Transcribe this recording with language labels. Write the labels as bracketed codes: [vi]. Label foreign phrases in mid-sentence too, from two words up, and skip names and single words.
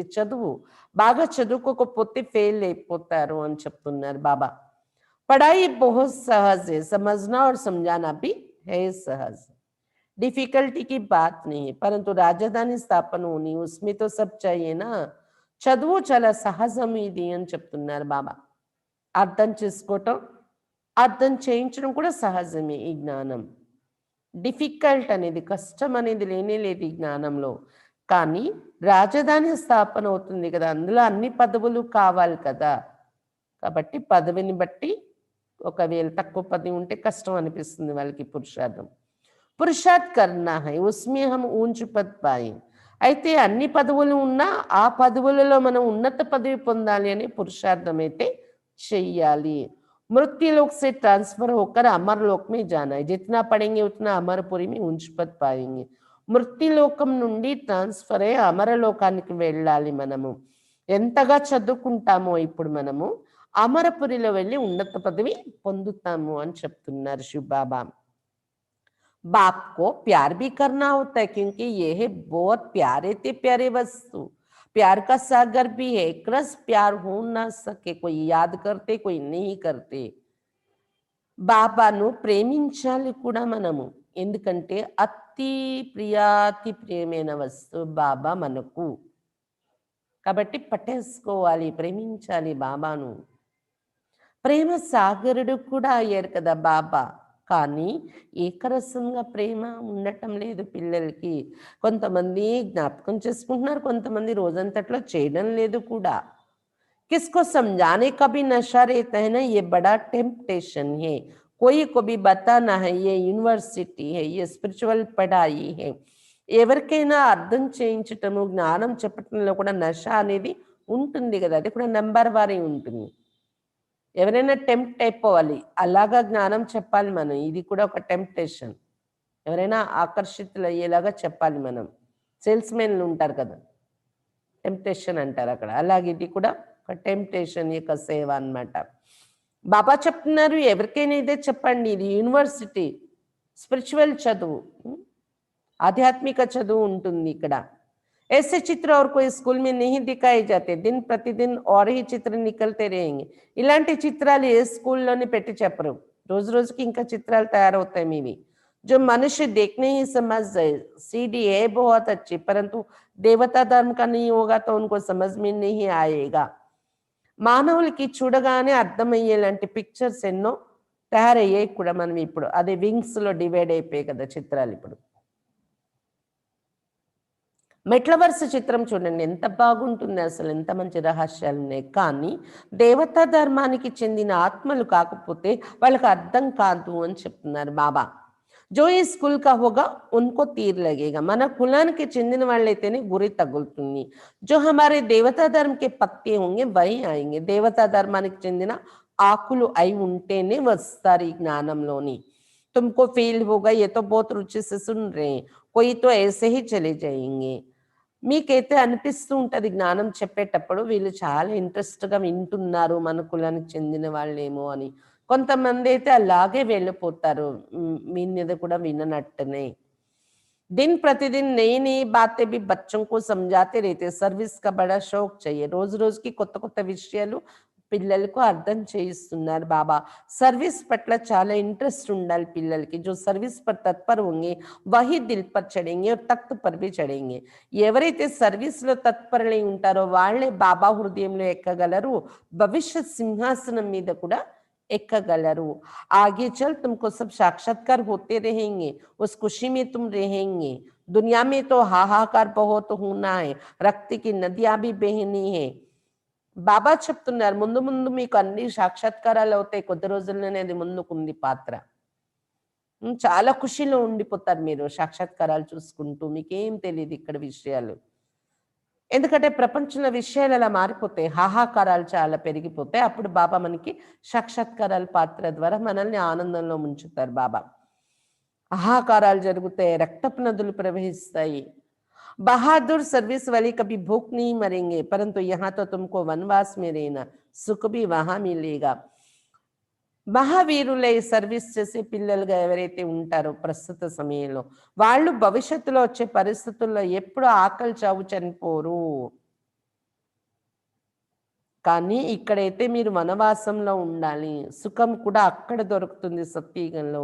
[te] చదువు బాగా చదువుకోకపోతే ఫెయిల్ అయిపోతారు అని చెప్తున్నారు బాబా [hi] पढ़ाई बहुत सहज है समझना और समझाना भी है सहज डिफिकल्टी की बात नहीं है परंतु राजधानी स्थापन होनी उसमें तो सब चाहिए ना [te] చదువు చాలా సహజం ఇది అని చెప్తున్నారు బాబా అర్థం చేసుకోవటం అర్థం చేయించడం కూడా సహజమే ఈ జ్ఞానం డిఫికల్ట్ అనేది కష్టం అనేది లేనే లేదు ఈ జ్ఞానంలో కానీ రాజధాని స్థాపన అవుతుంది కదా అందులో అన్ని పదవులు కావాలి కదా కాబట్టి పదవిని బట్టి ఒకవేళ తక్కువ పదవి ఉంటే కష్టం అనిపిస్తుంది వాళ్ళకి [hi] पुरुषार्थ करना है उसमें हम ऊंच पद पाये [te] అయితే అన్ని పదవులు ఉన్నా ఆ పదవులలో మనం ఉన్నత పదవి పొందాలి అనే పురుషార్థం అయితే చెయ్యాలి [hi] मृत्युलोक से ट्रांसफर होकर अमरलोक में जाना है जितना पढ़ेंगे उतना अमरपुरी में ऊंच पद पाएंगे [te] మృత్యులోకం నుండి ట్రాన్స్ఫర్ అయ్యి అమరలోకానికి వెళ్ళాలి మనము ఎంతగా చదువుకుంటామో ఇప్పుడు మనము అమరపురిలో వెళ్ళి ఉన్నత పదవి పొందుతాము అని చెప్తున్నారు శివబాబా [hi] बाप को प्यार भी करना होता है क्योंकि ये है बहुत प्यारे थे प्यारे वस्तु प्यार का सागर भी है एक रस प्यार हो ना सके कोई याद करते कोई नहीं करते [te] బాబాను ప్రేమించాలి కూడా మనము ఎందుకంటే అతి ప్రియాతి ప్రియమైన వస్తువు బాబా మనకు కాబట్టి పట్టేసుకోవాలి ప్రేమించాలి బాబాను ప్రేమ సాగరుడు కూడా అయ్యారు కదా బాబా కానీ ఏకరసంగా ప్రేమ ఉండటం లేదు పిల్లలకి కొంతమంది జ్ఞాపకం చేసుకుంటున్నారు కొంతమంది రోజంతట్లో చేయడం లేదు కూడా [hi] किसको समझाने का भी नशा रहता है ना ये बड़ा टेम्पटेशन है कोई को भी बताना है ये यूनिवर्सिटी है ये स्पिरिचुअल पढ़ाई है [te] ఎవరికైనా అర్థం చేయించటము జ్ఞానం చెప్పటంలో కూడా నష అనేది ఉంటుంది కదా అది కూడా నెంబర్ వారీ ఉంటుంది ఎవరైనా టెంప్ట్ అయిపోవాలి అలాగా జ్ఞానం చెప్పాలి మనం ఇది కూడా ఒక టెంప్టేషన్ ఎవరైనా ఆకర్షితులు అయ్యేలాగా చెప్పాలి మనం సేల్స్ మెన్లు ఉంటారు కదా టెంప్టేషన్ అంటారు అక్కడ అలాగే ఇది కూడా ఒక టెంప్టేషన్ యొక్క సేవ అన్నమాట బాబా చెప్తున్నారు ఎవరికైనా ఇదే చెప్పండి ఇది యూనివర్సిటీ స్పిరిచువల్ చదువు ఆధ్యాత్మిక చదువు ఉంటుంది ఇక్కడ [hi] ऐसे चित्र और कोई स्कूल में नहीं दिखाए जाते दिन प्रतिदिन और ही चित्र निकलते रहेंगे [te] ఇలాంటి చిత్రాలు ఏ స్కూల్లోనే పెట్టి చెప్పరు రోజు రోజుకి ఇంకా చిత్రాలు తయారవుతాయి మీవి [hi] जो मनुष्य देखने ही समझ जाए सीडी है बहुत अच्छी परंतु देवता धर्म का नहीं होगा तो उनको समझ में नहीं आएगा [te] మానవులకి చూడగానే అర్థమయ్యేలాంటి పిక్చర్స్ ఎన్నో తయారయ్యాయి కూడా మనం ఇప్పుడు అదే వింగ్స్ లో డివైడ్ అయిపోయాయి కదా చిత్రాలు ఇప్పుడు మెట్ల వరుస చిత్రం చూడండి ఎంత బాగుంటుంది అసలు ఎంత మంచి రహస్యాలు ఉన్నాయి కానీ దేవతా ధర్మానికి చెందిన ఆత్మలు కాకపోతే వాళ్ళకి [hi] అర్థం కాదు అని చెప్తున్నారు బాబా जो इस कुल का होगा उनको तीर लगेगा [te] మన కులానికి చెందిన వాళ్ళైతేనే గురి తగులుతుంది [hi] जो हमारे देवता धर्म के पत्ते होंगे वही आएंगे [te] దేవతా ధర్మానికి చెందిన ఆకులు అయి ఉంటేనే వస్తారు ఈ జ్ఞానంలోని [hi] तुमको फील होगा ये तो बहुत रुचि से सुन रहे हैं, कोई तो ऐसे ही चले जाएंगे. [te] మీకైతే అనిపిస్తూ ఉంటది జ్ఞానం చెప్పేటప్పుడు వీళ్ళు చాలా ఇంట్రెస్ట్‌గా వింటున్నారు మన కులానికి చెందిన వాళ్ళేమో అని. కొంతమందైతే అలాగే వెళ్ళిపోతారు. మీ మీద కూడా విననట్టునే. [hi] दिन प्रतिदिन नई-नई बातें भी बच्चों को समझाते रहते हैं. सर्विस का बड़ा शौक चाहिए. [te] రోజు రోజుకి కొత్త కొత్త విషయాలు పిల్లలకు అర్థం చేయిస్తున్నారు బాబా. సర్వీస్ పట్ల చాలా ఇంట్రెస్ట్ ఉండాలి పిల్లలకి. [hi] जो सर्विस पर तत्पर होंगे वही दिल पर चढ़ेंगे और तख्त पर भी चढ़ेंगे. [te] ఎవరైతే సర్వీస్‌లో తత్పరులై ఉంటారో వాళ్ళే బాబా హృదయంలో ఎక్కగలరు. భవిష్యత్ సింహాసనం మీద కూడా ఎక్కగలరు. [hi] आगे चल तुमको सब साक्षात्कार होते रहेंगे, उस खुशी में तुम रहेंगे. दुनिया में तो हाहाकार बहुत होना है, रक्त की नदियां भी बहनी है. [te] బాబా చెప్తున్నారు ముందు ముందు మీకు అన్ని సాక్షాత్కారాలు అవుతాయి, కొద్ది రోజుల్లోనే అది ముందుకుంది పాత్ర. చాలా ఖుషిలో ఉండిపోతారు మీరు సాక్షాత్కారాలు చూసుకుంటూ, మీకేం తెలియదు ఇక్కడ విషయాలు. ఎందుకంటే ప్రపంచంలో విషయాలు అలా మారిపోతాయి, హాహాకారాలు చాలా పెరిగిపోతాయి. అప్పుడు బాబా మనకి సాక్షాత్కారాల పాత్ర ద్వారా మనల్ని ఆనందంలో ముంచుతారు బాబా. హాహాకారాలు జరుగుతాయి, రక్తపు నదులు ప్రవహిస్తాయి. [hi] बहादुर सर्विस वाले कभी भूख नहीं मरेंगे, परंतु यहाँ तो तुमको वनवास में रहना, सुख भी वहां मिलेगा. [te] మహావీరులై సర్వీస్ చేసే పిల్లలుగా ఎవరైతే ఉంటారో ప్రస్తుత సమయంలో వాళ్ళు భవిష్యత్తులో వచ్చే పరిస్థితుల్లో ఎప్పుడు ఆకలి చావు చనిపోరు. కానీ ఇక్కడైతే మీరు వనవాసంలో ఉండాలి, సుఖం కూడా అక్కడ దొరుకుతుంది సత్యయుగంలో.